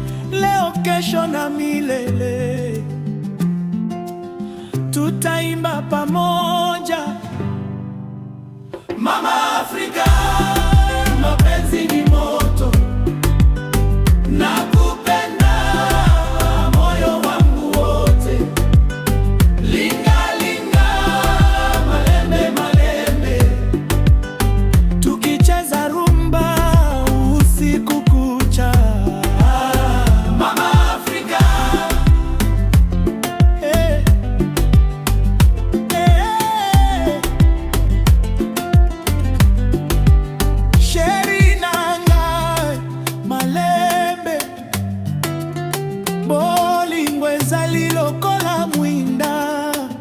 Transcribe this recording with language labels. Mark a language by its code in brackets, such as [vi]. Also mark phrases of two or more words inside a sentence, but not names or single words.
[sw] Leo, kesho na milele, tutaimba pamoja. Mama Afrika, mapenzi ni moto. Nakupenda moyo wangu wote. [ln] Linga, linga, malembe, malembe. [sw] Tukicheza rumba usiku kucha. Mama Afrika. Eh. Eh. [ln] Sheri nanga, malembe. Bolingo ezali lokola mwinda.